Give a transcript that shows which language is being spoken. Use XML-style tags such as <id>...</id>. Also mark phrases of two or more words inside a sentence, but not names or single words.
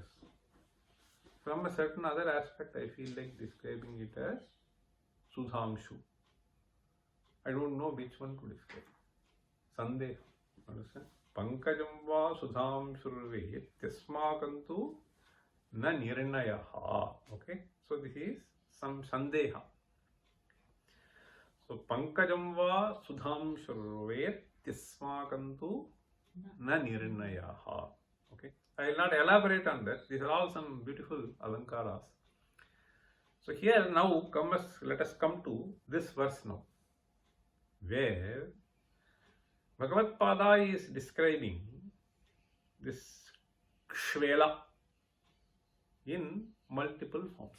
<en>From a certain other aspect, I feel like describing it as Sudhamshu. I don't know which one to describe. Sandeha. Understand?</en> <sa>पङ्कजं वा सुधां शुर्वे त्यस्माकं तु न निर्णयः.</sa> <en>Okay? So this is some sandeha.</en> <sa>So पङ्कजं वा सुधां शुर्वे त्यस्माकं तु न निर्णयः.</sa> <en>Okay? I will not elaborate on that. These are all some beautiful alankaras. So here now let us come to this verse now, where Bhagavad Pada is describing this Kshvela in multiple forms.</en>